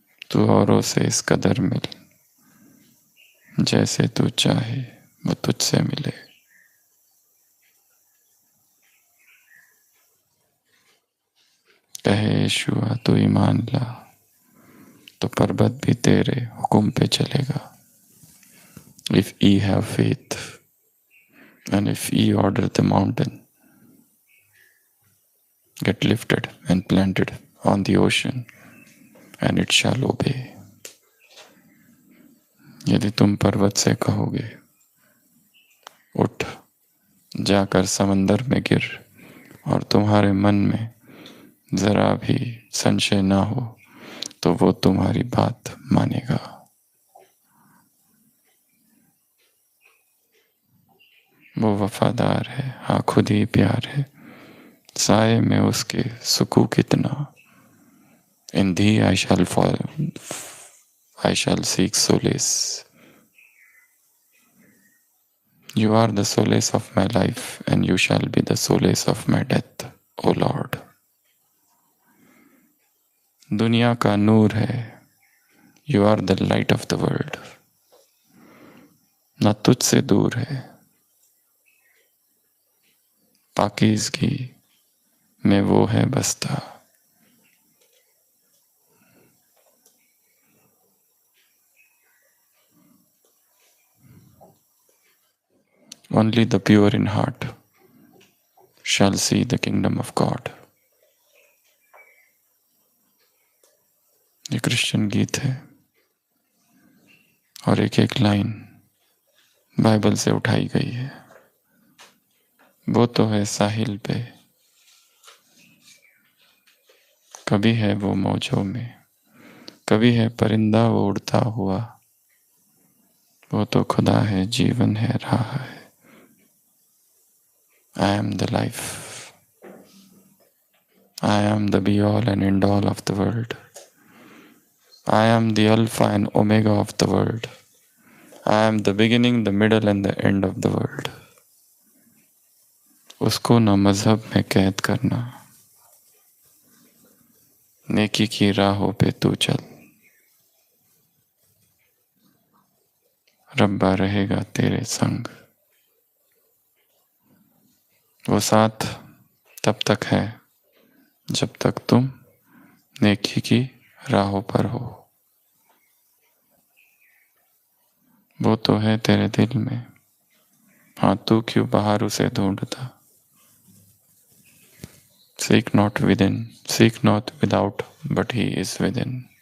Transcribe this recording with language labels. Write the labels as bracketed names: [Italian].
[Hindi] तू औरों से इस कदर मिल, जैसे तू चाहे वो तुझसे मिले। कहे यीशुआ तू ईमान ला, तो पर्वत भी तेरे हुक्म पे चलेगा। [English] If ye have faith, and if ye order the mountain, get lifted and planted on the ocean, and it shall obey. [Hindi] यदि तुम पर्वत से कहोगे उठ, जाकर समंदर में गिर, और तुम्हारे मन में जरा भी संशय ना हो, तो वो तुम्हारी बात मानेगा। वो वफादार है, हाँ खुद ही प्यार है। साए में उसके सुकून कितना। [English] In thee I shall fall, I shall seek solace. You are the solace of my life, and you shall be the solace of my death, O Lord. [Hindi] दुनिया का नूर है, [English] You are the light of the world. [Hindi] ना तुझसे दूर है, पाकीज़गी में वो है बसता। [English] Only the pure in heart shall see the kingdom of God. [Hindi] ये क्रिश्चियन गीत है, और एक एक लाइन बाइबल से उठाई गई है। वो तो है साहिल पे, कभी है वो मौजों में, कभी है परिंदा वो उड़ता हुआ। वो तो खुदा है, जीवन है, राह है। [English] I am the life. I am the be all and end all of the world. I am the Alpha and Omega of the world. I am the beginning, the middle and the end of the world. [Hindi] उसको न मजहब में कैद करना, नेकी की राहों पे तू चल। रब्बा रहेगा तेरे संग। वो साथ तब तक है जब तक तुम नेकी की राहों पर हो। वो तो है तेरे दिल में, हाँ तू क्यों बाहर उसे ढूंढता। [English] Seek not within, seek not without, but he is within.